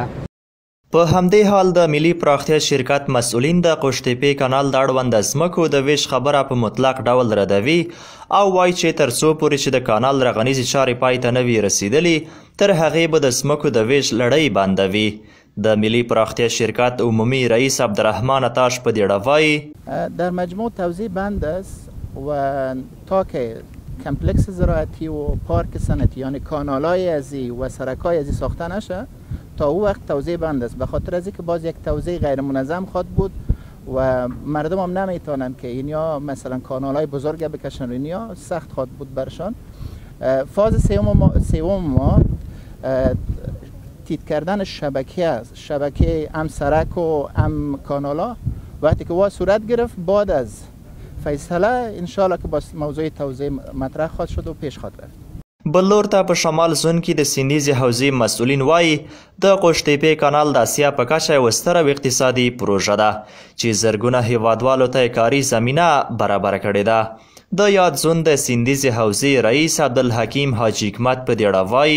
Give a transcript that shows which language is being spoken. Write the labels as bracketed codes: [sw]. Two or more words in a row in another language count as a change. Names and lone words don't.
[ps] په همدې حال د ملي پراختیا شرکت مسؤلین د قشتېپې کانال د اړونده ځمکو د ویش خبره په مطلق ډول ردوي او وایي چې تر څو پورې چې د کانال رغنیزې چارې پای ته نه وي رسیدلي تر هغې به د ځمکو د ویش لړۍ بنده وي. د ملي پراختیا شرکت عمومی رئیس عبدالرحمن عطاش په دې اړه وایي [fa] در مجموع توزیع بند است و تا که کمپلکس زراعتی و پارک صنعتی یعنی کانال‌های ازی و سرک‌های ازی ساخته نشه تا او وقت توزیع بند است. به خاطر از اینکه باز یک توزیع غیر منظم خواهد بود و مردم هم نمیتونن که اینیا مثلا کانال‌های بزرگ بکشن، اینیا سخت خواهد بود برشان. فاز سوم ما تیت کردن شبکه است، شبکه هم سرک و هم کانالا. وقتی که وا صورت گرفت بعد از فیصله انشاءالله که با موضوع توزیع مطرح خواهد شد و پیش خواهد رفت. [ps] بل لور ته په شمال زون کې د سیندیزې حوزې مسؤلین وایي د قشتېپې کانال د اسیا په کچه یوه ستره اقتصادي پروژه ده چې زرګونه هیوادوالو ته کاري زمینه برابره کړې ده. د یاد زون د سیندیزې حوزې رئیس عبدالحکیم حاجي حکمت په دې اړه وایي